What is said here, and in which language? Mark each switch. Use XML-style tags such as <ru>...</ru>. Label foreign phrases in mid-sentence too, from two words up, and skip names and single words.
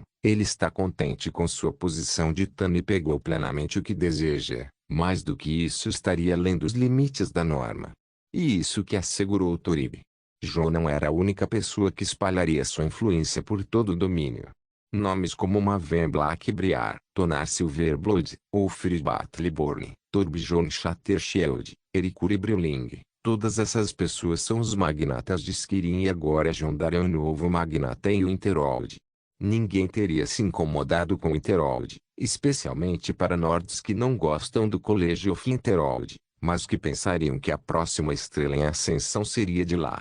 <pt>Ele está contente com sua posição de Tani e pegou plenamente o que deseja. Mais do que isso, estaria além dos limites da norma. E isso que assegurou Toriga. Jon não era a única pessoa que espalharia sua influência por todo o domínio. Nomes como Maven Blackbriar, Tonar Silverblood, Ulfrid Battleborn, Torbjorn Shattershield, Erikuri Brilling, todas essas pessoas são os magnatas de Skirin e agora Jon dará um novo magnata em Winterhold. Ninguém teria se incomodado com Winterhold, especialmente para Nords que não gostam do Colégio of Winterhold, mas que pensariam que a próxima estrela em ascensão seria de lá.</pt>